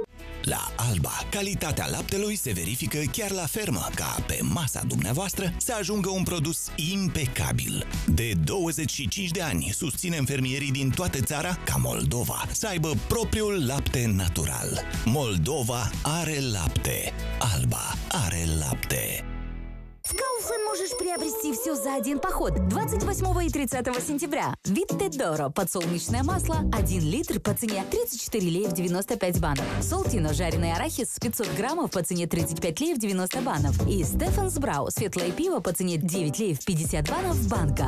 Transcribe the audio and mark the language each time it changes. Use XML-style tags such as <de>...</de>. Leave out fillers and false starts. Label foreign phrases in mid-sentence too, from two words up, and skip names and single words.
<ro>La Alba, calitatea laptelui se verifică chiar la fermă, ca pe masa dumneavoastră să ajungă un produs impecabil. De 25 de ani susținem fermierii din toată țara ca Moldova să aibă propriul lapte natural. Moldova are lapte. Alba are lapte.</ro> <ru>В Kaufland можешь приобрести все за один поход 28 и 30 сентября. Витте Доро подсолнечное масло 1 литр по цене 34 леев 95 банов. Солтино жареный арахис 500 граммов по цене 35 леев 90 банов. И Стефанс Брау светлое пиво по цене 9 леев 50 банов банка.</ru>